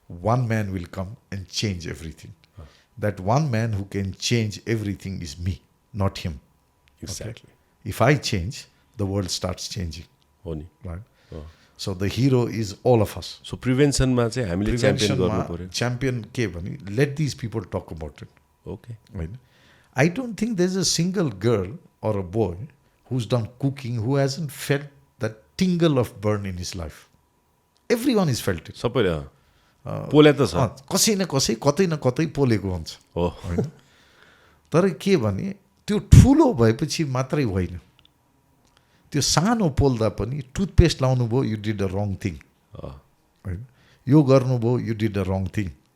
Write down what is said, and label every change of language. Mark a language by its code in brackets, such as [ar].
[en] One man will come and change everything. That one man who can change everything is me, not him. Exactly. If I change the world starts changing. [ne] हो नि. [en] Right. So the hero is all of us. [ne] So प्रिभेन्सनमा चाहिँ हामीले champion गर्नु पर्यो. [en] champion [ne] के भने [en] Let these people talk about it. Okay. [ne] होइन. [en] I don't think there's a single girl or a boy who's done cooking who hasn't felt that tingle of burn in his life. Everyone has felt it. [ne] सबैले पोले त छ. कसै न कसै कतै न कतै पोलेको हुन्छ हो होइन. तर के भने त्यो ठुलो भएपछि मात्रै होइन, त्यो सानो पोल्दा पनि टुथपेस्ट लाउनु भयो, you did a wrong thing होइन. यो गर्नुभयो, you did a wrong thing.